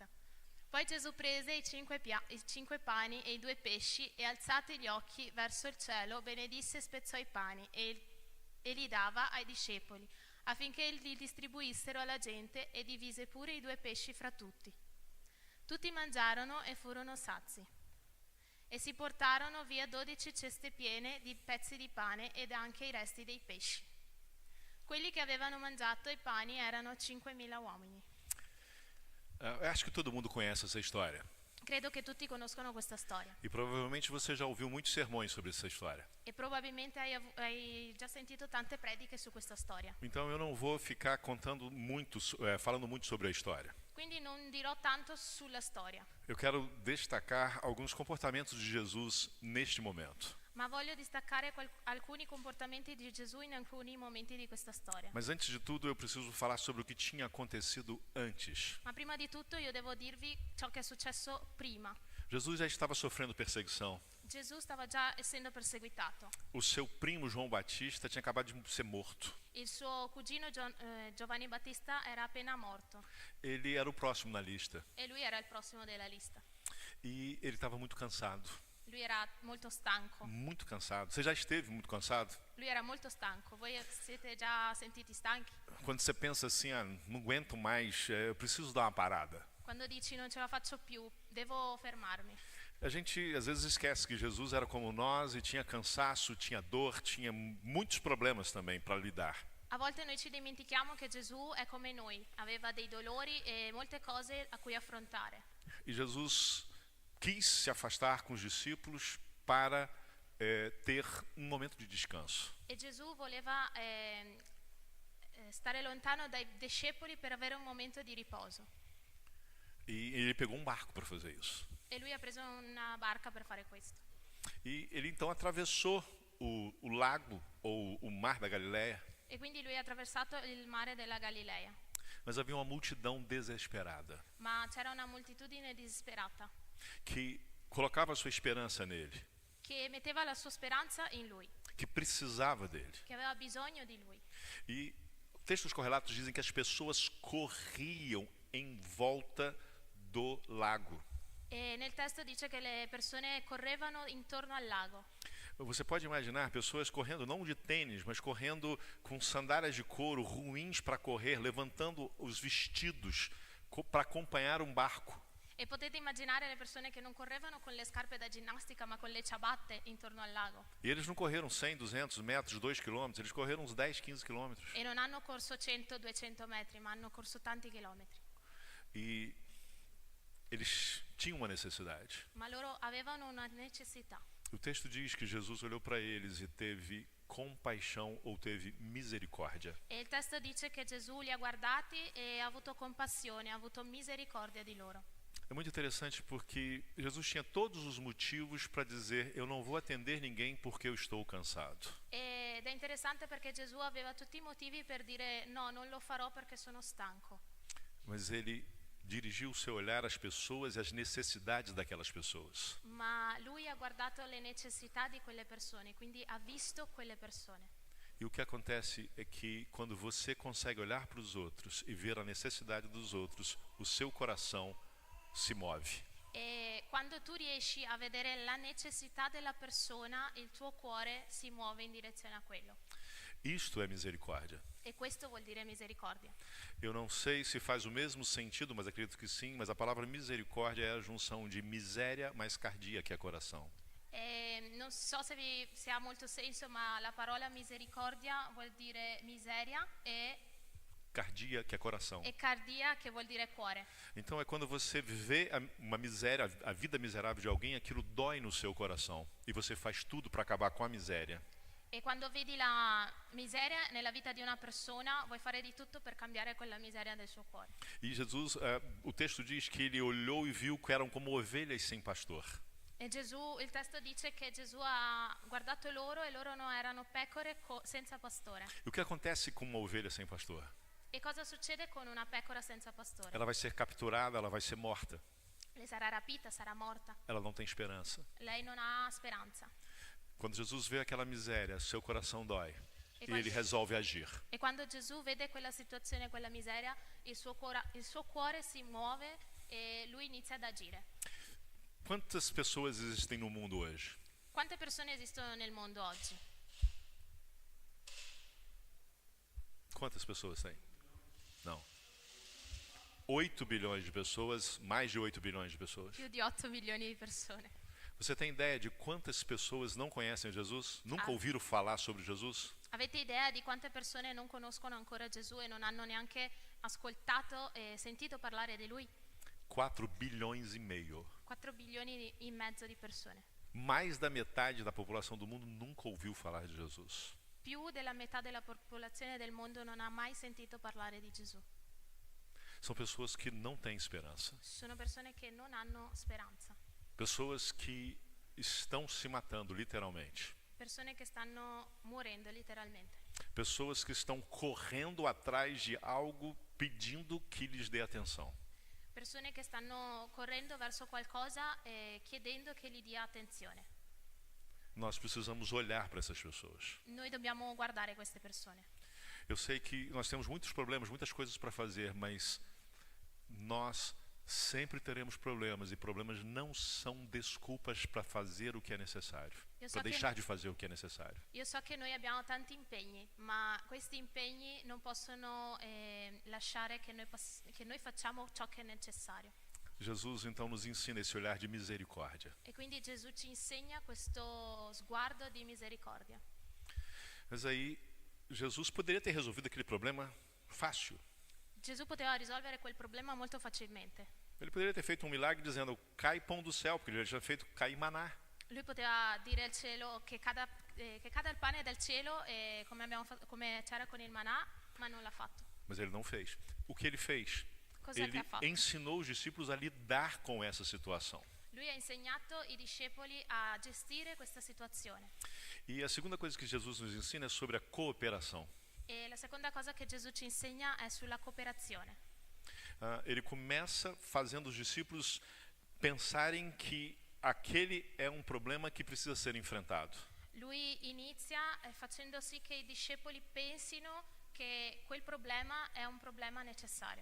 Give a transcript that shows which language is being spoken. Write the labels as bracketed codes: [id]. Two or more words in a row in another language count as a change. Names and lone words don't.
[it] Poi Gesù prese i 5 pani e i 2 pesci e, alzati gli occhi verso il cielo, benedisse e spezzò i pani e li dava ai discepoli, affinché li distribuissero alla gente, e divise pure i 2 pesci fra tutti. Tutti mangiarono e furono sazi. E si portarono via 12 ceste piene di pezzi di pane ed anche i resti dei pesci. Quelli che avevano mangiato i pani erano 5.000 uomini. [pt] Eu acho que todo mundo conhece essa história. [it] Credo che tutti conoscono questa storia. [pt] E provavelmente você já ouviu muitos sermões sobre essa história. [it] E probabilmente hai già sentito tante prediche su questa storia. [pt] Então eu não vou ficar contando muito, falando muito sobre a história. [it] Quindi non dirò tanto sulla storia. [pt] Eu quero destacar alguns comportamentos de Jesus neste momento. [it] Ma voglio distaccare alcuni comportamenti di Gesù in alcuni momenti di questa storia. [pt] Mas antes de tudo eu preciso falar sobre o que tinha acontecido antes. [it] Ma prima di tutto io devo dirvi ciò che è successo prima. [pt] Jesus já estava sofrendo perseguição. [it] Gesù stava già essendo perseguitato. [pt] O seu primo João Batista tinha acabado de ser morto. [it] Il suo cugino Giovanni Battista era appena morto. [pt] Ele era o próximo na lista. [it] E lui era il prossimo della lista. [pt] E ele estava muito cansado. [it] Lui era molto stanco. [pt] Muito cansado. Você já esteve muito cansado? [it] Lui era molto stanco. Voi siete già sentiti stanchi? [pt] Quando você pensa assim, não aguento mais, eu preciso dar uma parada. [it] Quando dici non ce la faccio più, devo fermarmi. [pt] A gente às vezes esquece que Jesus era como nós e tinha cansaço, tinha dor, tinha muitos problemas também para lidar. [it] A volte noi ci dimentichiamo che Gesù è come noi, aveva dei dolori e molte cose a cui affrontare. [pt] E Jesus quis se afastar com os discípulos para ter um momento de descanso. [it] E Gesù voleva stare lontano dai discepoli per avere un momento di riposo. [pt] E ele pegou um barco para fazer isso. [it] E lui ha preso una barca per fare questo. [pt] E ele então atravessou o lago ou o mar da Galileia. [it] E quindi lui ha attraversato il mare della Galilea. [pt] Mas havia uma multidão desesperada [it] Ma c'era una moltitudine disperata [pt] que colocava a sua esperança nele, [it] che metteva la sua speranza in lui, [pt] que precisava dele. [it] che aveva bisogno di lui. [pt] E textos correlatos dizem que as pessoas corriam em volta do lago. [it] E nel testo dice che le persone correvano intorno al lago. [pt] Você pode imaginar pessoas correndo não de tênis, mas correndo com sandálias de couro ruins para correr, levantando os vestidos para acompanhar um barco. [it] E potete immaginare le persone che non correvano con le scarpe da ginnastica ma con le ciabatte intorno al lago. [pt] E eles não correram 100, 200 metros, 2 quilômetros, eles correram uns 10, 15 quilômetros. [it] E non hanno corso 100, 200 metri, ma hanno corso tanti chilometri. [pt] E eles tinham uma necessidade. [it] Ma loro avevano una necessità. [pt] O texto diz que Jesus olhou para eles e teve compaixão ou teve misericórdia. [it] E il testo dice che Gesù li ha guardati e ha avuto compassione, ha avuto misericordia di loro. [pt] É muito interessante porque Jesus tinha todos os motivos para dizer: eu não vou atender ninguém porque eu estou cansado. [it] Ed è interessante perché Gesù aveva tutti i motivi per dire no, non lo farò perché sono stanco. [pt] Mas ele dirigiu o seu olhar às pessoas e às necessidades daquelas pessoas. [it] Ma lui ha guardato le necessità di quelle persone, quindi ha visto quelle persone. [pt] E o que acontece é que quando você consegue olhar para os outros e ver a necessidade dos outros, o seu coração se move. [it] E quando tu riesci a vedere la necessità della persona, il tuo cuore si muove in direzione a quello. [pt] Isto é misericórdia. [it] E questo vuol dire misericordia. [pt] Eu não sei se faz o mesmo sentido, mas acredito que sim, mas a palavra misericórdia é a junção de miséria mais cardia, que é coração. [it] Non so se ha molto senso, ma la parola misericordia vuol dire miseria e Cardia, [pt] que é coração. [it] cardia, che vuol dire cuore. [pt] Então é quando você vê uma miséria, a vida miserável de alguém, aquilo dói no seu coração. E você faz tudo para acabar com a miséria. [it] E quando vedi la miseria nella vita di una persona, vuoi fare di tutto per cambiare quella miseria del suo cuore. [pt] E Jesus, o texto diz que ele olhou e viu que eram como ovelhas sem pastor. [it] E Gesù, il testo dice che Gesù ha guardato loro e loro no, erano pecore senza pastore. [pt] E o que acontece com uma ovelha sem pastor? [it] E cosa succede con una pecora senza pastore? [pt] Ela vai ser capturada, ela vai ser morta. [it] Le sarà rapita, sarà morta. [pt] Ela não tem esperança. [it] Lei non ha speranza. [pt] Quando Jesus vê aquela miséria, seu coração dói. E E ele resolve agir. [it] E quando Gesù vede quella situazione, quella miseria, il suo cuore si muove e lui inizia ad agire. [pt] Quantas pessoas existem no mundo hoje? [it] Quante persone esistono nel mondo oggi? [pt] Quantas pessoas tem? Não. 8 bilhões de pessoas, mais de 8 bilhões de pessoas. [it] Più di 8 milioni di persone. [pt] Você tem ideia de quantas pessoas não conhecem Jesus? Nunca ouviram falar sobre Jesus? [it] Avete idea di quante persone non conoscono ancora Gesù e non hanno neanche ascoltato e sentito parlare di lui? [pt] 4 bilhões e meio. [it] 4 bilioni e mezzo di persone. [pt] Mais da metade da população do mundo nunca ouviu falar de Jesus. [it] Più della metà della popolazione del mondo non ha mai sentito parlare di Gesù. [pt] São pessoas que não têm esperança. [it] Sono persone che non hanno speranza. [pt] Pessoas que estão se matando, literalmente. [it] Persone che stanno morendo letteralmente. [pt] Pessoas que estão correndo atrás de algo pedindo que lhes dê atenção. [it] Persone che stanno correndo verso qualcosa e chiedendo che gli dia attenzione. [pt] Nós precisamos olhar para essas pessoas. [it] Noi dobbiamo guardare queste persone. [pt] Eu sei que nós temos muitos problemas, muitas coisas para fazer, mas nós Sempre teremos problemas, e problemas não são desculpas para fazer o que é necessário, Eu para [it] so che- [pt] deixar de fazer o que é necessário. [it] Io so che noi abbiamo tanti impegni, ma questi impegni non possono lasciare che noi facciamo ciò che è necessario. [pt] Jesus então nos ensina esse olhar de misericórdia. [it] E quindi Gesù ci insegna questo sguardo di misericordia. [pt] Mas aí, Jesus poderia ter resolvido aquele problema fácil. [it] Gesù poteva risolvere quel problema molto facilmente. [pt] Ele poderia ter feito um milagre dizendo, cai pão do céu, porque ele já tinha feito cair maná. [it] Lui poteva dire al cielo che cada il pane dal cielo, come c'era con il manà, ma non l'ha fatto. [pt] Mas ele não fez. O que ele fez? [it] Cos'è che [pt] Ele [it] ha fatto? [pt] ensinou os discípulos a lidar com essa situação. [it] Lui ha insegnato i discepoli a gestire questa situazione. [pt] E a segunda coisa que Jesus nos ensina é sobre a cooperação. [it] E la seconda cosa che Gesù ci insegna è sulla cooperazione. [pt] Ele começa fazendo os discípulos pensarem que aquele é um problema que precisa ser enfrentado. [it] Lui inizia facendo sì che i discepoli pensino che quel problema è un problema necessario.